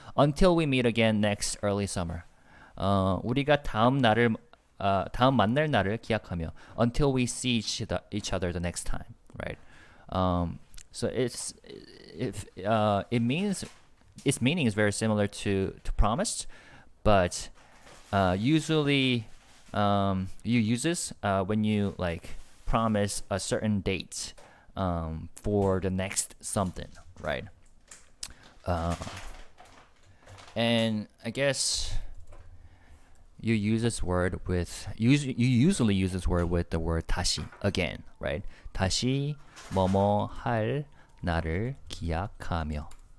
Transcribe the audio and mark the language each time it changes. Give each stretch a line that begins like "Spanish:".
English: Until we meet again next early summer.
Korean: 우리가 다음 만날 날을 기약하며.
English: Until we see each other the next time, right? So it means its meaning is very similar to promised, but usually you use this when you like promise a certain date for the next something, right? And I guess you use this word with you usually use this word with the word 다시, again, right?
Korean: 다시 뭐뭐 할 날을 기약하며.